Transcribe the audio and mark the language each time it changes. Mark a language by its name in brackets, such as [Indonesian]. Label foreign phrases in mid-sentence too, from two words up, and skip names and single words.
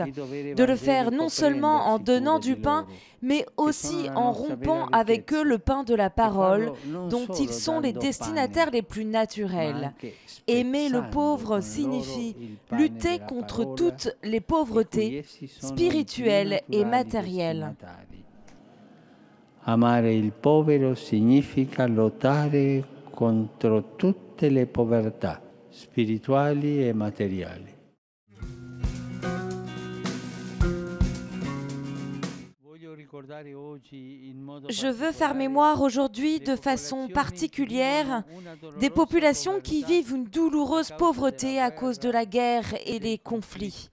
[French] De le faire non seulement en donnant du pain, mais aussi en rompant avec eux le pain de la parole, dont ils sont les destinataires les plus naturels. Aimer le pauvre signifie lutter contre toutes les pauvretés spirituelles et matérielles. [Italian] Amare il povero significa lottare contro tutte le povertà spirituali e materiali. [French] Je veux faire mémoire aujourd'hui de façon particulière des populations qui vivent une douloureuse pauvreté à cause de la guerre et les conflits.